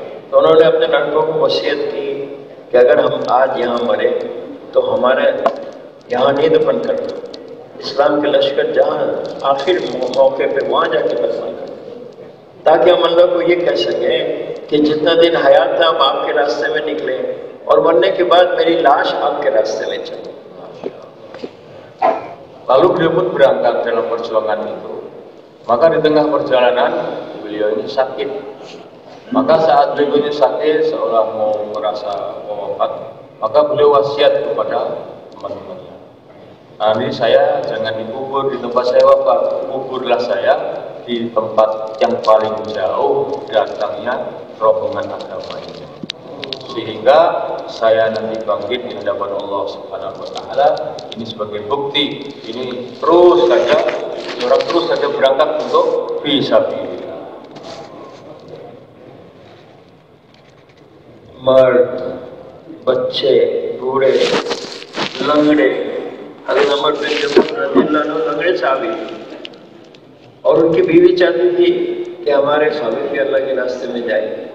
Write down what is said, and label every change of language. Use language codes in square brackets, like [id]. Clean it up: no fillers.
[hi] तो उन्होंने अपने लड़कों को वसीयत की कि अगर हम आज यहाँ मरे तो हमारे यहाँ नहीं दफन करना, इस्लाम के लश्कर जहाँ आखिर मौके पे वहाँ जाके दफन करना, ताकि हम अल्लाह को ये कह सकें कि जितना दिन हयात था हम आपके रास्ते में निकले, और मरने के बाद मेरी लाश आपके रास्ते में चली। [id] Lalu beliau pun berangkat dalam perjuangan itu. Maka di tengah perjalanan beliau ini sakit. Maka saat beliau ini sakit seolah mau merasa wafat, maka beliau wasiat kepada teman-temannya. Nanti saya jangan dikubur di tempat saya wafat, kuburlah saya di tempat yang paling jauh datangnya rombongan agama ini, sehingga saya nanti bangkit di hadapan Allah Subhanahu wa Ta'ala. Ini sebagai bukti, ini terus saja orang terus saja berangkat untuk fisabilillah. [hi] मर्द, बच्चे, बूढ़े, लंगड़े, हज़रत उमर बिन जब्बार रज़ियल्लाहु अन्हु लंगड़े साहबी, और उनकी बीवी चाहती थी कि हमारे स्वामी भी अल्लाह के रास्ते में जाए।